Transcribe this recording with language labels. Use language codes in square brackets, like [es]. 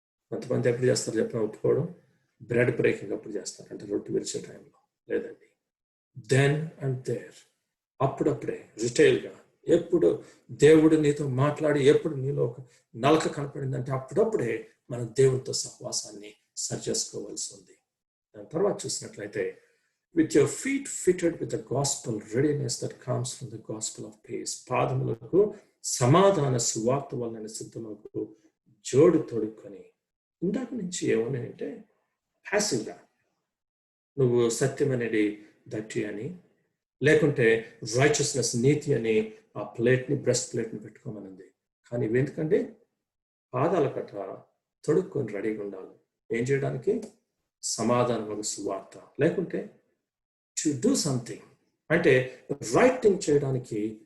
[te] కొంతమంది ఎప్పుడు చేస్తారు చెప్పిన ఒప్పుకోవడం, బ్రెడ్ బ్రేకింగ్ అప్పుడు చేస్తారు, అంటే రొట్టె విరిచే టైంలో. లేదండి, [en] then and there, [te] అప్పుడప్పుడే రిటైల్గా, ఎప్పుడు దేవుడు నీతో మాట్లాడి ఎప్పుడు నీలో ఒక నలక కనపడిందంటే అప్పుడప్పుడే మనం దేవునితో సహవాసాన్ని సరి చేసుకోవాల్సి ఉంది. దాని తర్వాత చూసినట్లయితే, [en] with your feet fitted with the gospel readiness that comes from the gospel of peace, [te] పాదములకు సమాధాన సువార్త వలన సిద్ధములకు జోడు తొడుక్కొని. ఇందాక నుంచి ఏమన్నాయంటే ప్యాసివ్గా, నువ్వు సత్యం అనేది దట్టి అని, లేకుంటే రైచియస్నెస్ నీతి అని ఆ ప్లేట్ని బ్రెస్ట్ ప్లేట్ని పెట్టుకోమనింది. కానీ ఇవెందుకండి? పాదాల కట్ట తొడుక్కొని రెడీగా ఉండాలి. ఏం చేయడానికి? సమాధానం ఒక సువార్త, లేకుంటే [en] to do something, [te] అంటే [en] right thing [te] చేయడానికి.